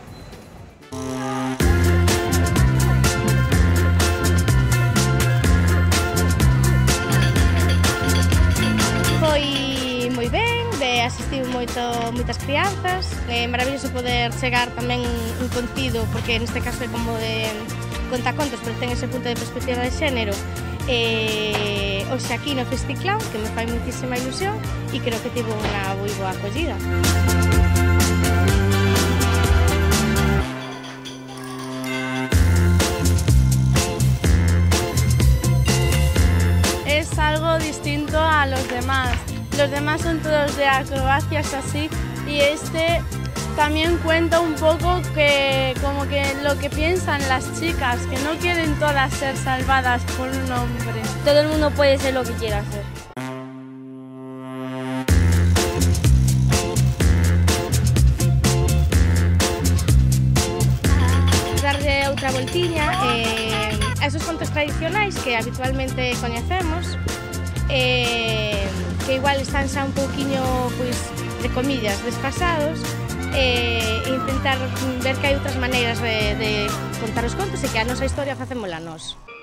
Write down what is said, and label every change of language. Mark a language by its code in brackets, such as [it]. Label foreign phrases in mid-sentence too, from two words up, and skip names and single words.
[gl] Foi moi ben, asistiu moitas crianzas, é maravilloso poder chegar tamén un contido, porque neste caso é como de contacontos, pero ten ese punto de perspectiva de xénero. Hoxe aquí no Festiclown, que me fai moitísima ilusión e creo que tivo unha moi boa acollida. [es] Es algo distinto a los demás. Los demás son todos de acrobacias así y este también cuenta un poco que como que lo que piensan las chicas, que no quieren todas ser salvadas por un hombre. Todo el mundo puede ser lo que quiera hacer. [gl] Darle outra voltiña a esos contos tradicionais que habitualmente coñecemos, que igual están xa un pouquiño, pois, de comillas, desfasados, e intentar ver que hai outras maneiras de contar os contos e que a nosa historia facémola nós.